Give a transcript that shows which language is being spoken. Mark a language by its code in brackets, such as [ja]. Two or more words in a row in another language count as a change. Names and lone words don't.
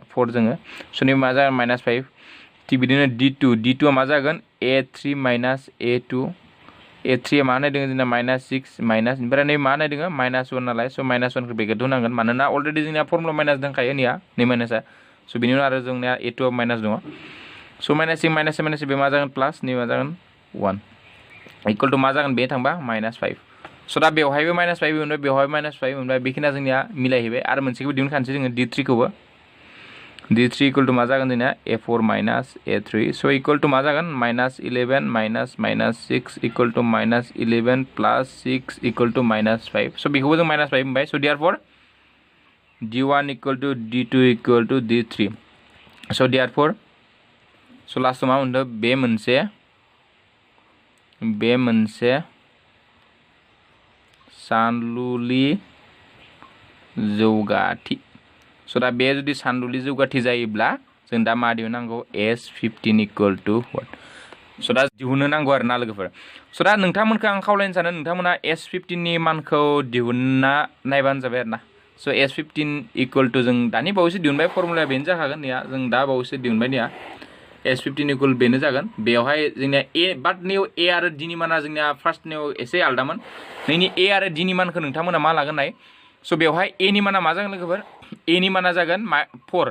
[brx] 4 जोङो so नैबे मा जागोन माइनास 5 थिग बिदिनो d2 मा जागोन a3 माइनास a2 a3 मा होनाय दङ जोंना माइनास 6 माइनास ओमफ्राय नै मा होनाय दङ माइनास 1 नालाय so माइनास 1 खौ बेगेट होनांगोन मानोना अलरेडि जोंनिया फर्मुला माइनास दंखायो निया नै माइनासआ so बिनि उनाव आरो जोंनिया a2 आव माइनास दङ so माइनास 6 बे मा जागोन प्लास नै मा जागोन 1 [en] equal to [brx] मा जागोन बे थांबा माइनास 5 स' दा बेवहायबो -5 मोनबाय बेवहायबो -5 मोनबाय बेखिनिया जोंनिया मिलायहैबाय आरो मोनसेखौबो दिहुनखानोसै जोङो D3खौबो D3 [en] equal to [brx] मा जागोन जोंनिया A4 माइनास A3 स' [en] equal to [brx] मा जागोन -11 माइनास -6 [en] equal to [brx] -11 प्लस 6 [en] equal to [brx] -5 स' बेखौबो जों -5 मोनबाय स' देयारफर D1 [en] equal to [brx] D2 [en] equal to [brx] D3 स' देयारफर स' लास्टआव मा मोनदों बे मोनसे सानलुलि जौगाथि स' दा बे जुदि सानलुलि जौगाथि जायोब्ला जों दा मा दिहुननांगौ S15 [en] equal to what [brx] स' दा दिहुननो नांगौ आरो ना लोगोफोर स' दा नोंथांमोनखौ आं खावलायनो सानो नोंथांमोना S15 नि मानखौ दिहुनना नायबानो जाबाय आरो ना स' S15 [en] equal to [brx] जों दानि बावैसो दिहुनबाय फर्मुलाया बेनो जाखागोन निया जों दा बावैसो दिहुनबाय निया S15 इक्वल बेनो जागोन बेवहाय जोंनिया A बाट नियाव A आरो D नि माना जोंनिया फार्स्टनियाव एसे आलदामोन नैनि A आरो D नि मानखौ नोंथांमोना मा लागोन नाय स' बेवहाय A नि माना मा जागोन लोगोफोर A नि माना जागोन 4